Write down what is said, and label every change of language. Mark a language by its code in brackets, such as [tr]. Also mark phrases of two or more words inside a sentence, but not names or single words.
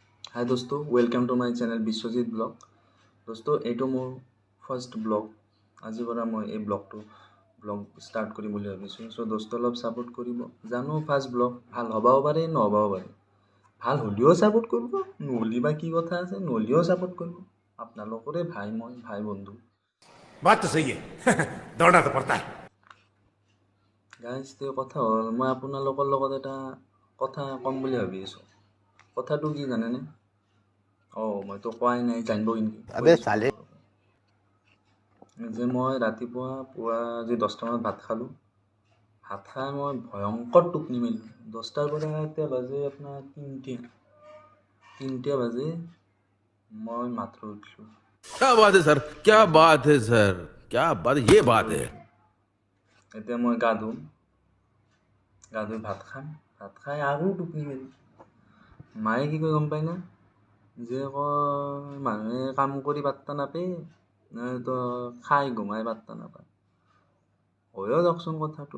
[en] हाय दोस्तों, welcome to my channel विश्वजित ब्लग। [as] दोस्तों এইটো মোৰ ফাৰ্ষ্ট ব্লগ। আজিৰ পৰা মই এই ব্লগ ষ্টাৰ্ট কৰিম বুলি ভাবিছোঁ। চ' দোস্ত অলপ ছাপোৰ্ট কৰিব। জানো ফাৰ্ষ্ট ব্লগ ভাল হ'বও পাৰে নহ'বও পাৰে। ভাল হ'লেও ছাপোৰ্ট কৰিব, নহ'লে বা কি কথা আছে, নহ'লেও ছাপোৰ্ট কৰিব। আপোনালোকৰে মই ভাই বন্ধু। [hi] बात तो सही है दौड़ना तो पड़ता है। [as] গাইজ তেওঁ কথা হ'ল, মই আপোনালোকৰ লগত এটা কথা ক'ম বুলি ভাবি আছোঁ। কথাটো কি জানেনে? মইতো কোৱাই নাই, জানিব কিন্তু যে মই ৰাতিপুৱা আজি 10টা মানত ভাত খালোঁ। ভাত খাই মই ভয়ংকৰ টোপনি মাৰিলোঁ। 10টাৰ পৰা এতিয়া বাজে আপোনাৰ 3টা বাজে মই মাত্ৰ উঠিলোঁ। [hi] क्या बात है सर, क्या बात है सर, क्या बात, ये बात है। [as] এতিয়া মই গা ধুই ভাত খাম। ভাত খাই আৰু টোপনি মাৰিম। মায়ে কি কয় গম পাই না? যে কয় মানুহে কাম কৰি পাত্তা নাপায়, তো খাই ঘুমাই পাত্তা নাপায়। হয়ও যাওকচোন কথাটো।